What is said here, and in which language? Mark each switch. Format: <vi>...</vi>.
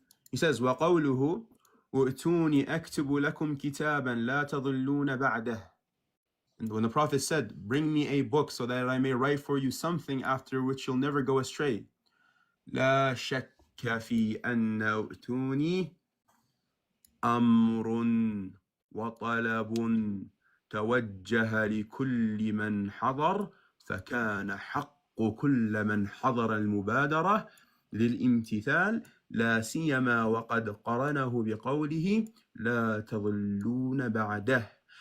<en>He says,</en> <ar>وَقَوْلُهُ وَأْتُونِ أَكْتُبُ لَكُمْ كِتَابًا لَا تَضِلُّونَ بَعْدَهُ.</ar> <en>And when the Prophet said, "Bring me a book so that I may write for you something after which you'll never go astray."</en> <ar>لا شك في أن أُؤْتُونِ أمر وطلب توجه لكل من حضر، فكان حق كل من حضر المبادرة للامتثال، لا سيما وقد قرنه بقوله لا تضلون بعده.</ar>